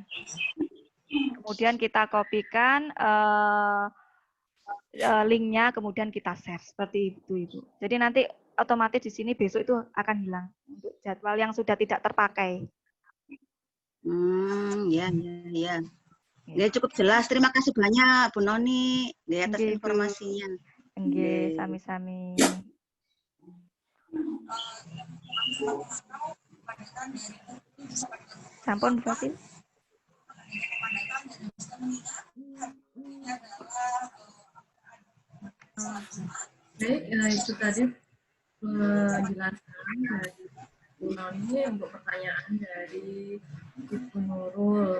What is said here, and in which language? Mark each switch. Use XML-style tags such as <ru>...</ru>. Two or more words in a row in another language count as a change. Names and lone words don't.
<id>Kemudian kita kopikan linknya kemudian kita share seperti itu Ibu. Jadi nanti otomatis di sini besok itu akan hilang untuk jadwal yang sudah tidak terpakai. Ya. Ya, cukup jelas. Terima kasih banyak Bu Noni atas</id> <jv>Nggih, Bu.</jv> <id>informasinya.</id> <jv>Nggih, sami-sami. Sampun Bu Fasil.</jv> <id>Baik, itu tadi penjelasan dari Bu Noni untuk pertanyaan dari Ibu Nurul.</id>